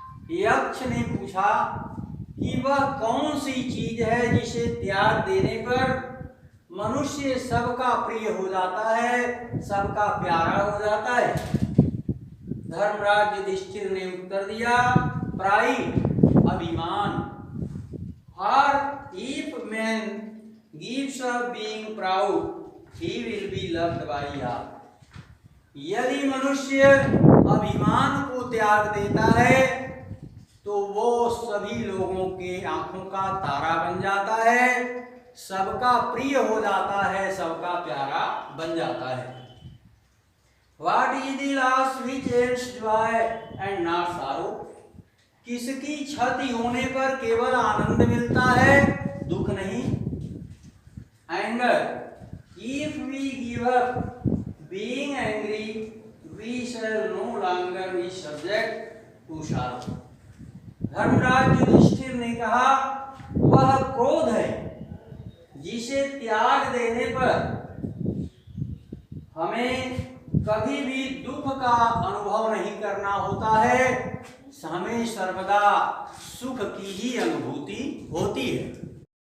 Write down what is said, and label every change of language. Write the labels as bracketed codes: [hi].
[hi] यक्ष ने पूछा कि वह कौन सी चीज है जिसे त्याग देने पर मनुष्य सबका प्रिय हो जाता है, सबका प्यारा हो जाता है? धर्मराज युधिष्ठिर ने उत्तर दिया, प्राइड, अभिमान। [en] For if man gives up being proud, he will be loved by all. [hi] यदि मनुष्य अभिमान को त्याग देता है तो वो सभी लोगों के आंखों का तारा बन जाता है, सबका प्रिय हो जाता है, सबका प्यारा बन जाता है। [en] What is the loss which ends joy and not sorrow? [hi] किसकी क्षति होने पर केवल आनंद मिलता है, दुख नहीं। [en] Anger. If we give up being angry, we shall no longer be subject to sorrow. [hi] Dharmaraj Yudhishthir ने कहा, वह क्रोध है जिसे त्याग देने पर हमें कभी भी दुख का अनुभव नहीं करना होता है, हमें सर्वदा सुख की ही अनुभूति होती है।